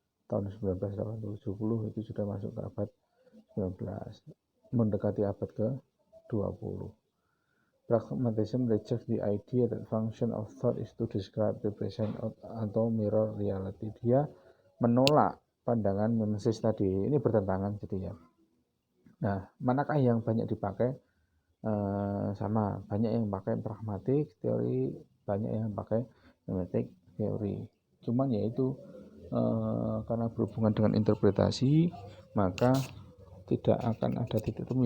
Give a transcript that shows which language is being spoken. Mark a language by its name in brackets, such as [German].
[Indonesian] Tahun 1970 itu sudah masuk ke abad 19, mendekati abad ke-20. [English] Pragmatism rejects the idea that function of thought is to describe, represent, atau mirror reality. [Indonesian] Dia menolak pandangan mimesis tadi. Ini bertentangan jadinya. Nah, manakah yang banyak dipakai? Sama, banyak yang pakai pragmatic teori, banyak yang pakai mimetic teori. Cuman yaitu karena berhubungan dengan interpretasi, maka tidak akan ada titik temu.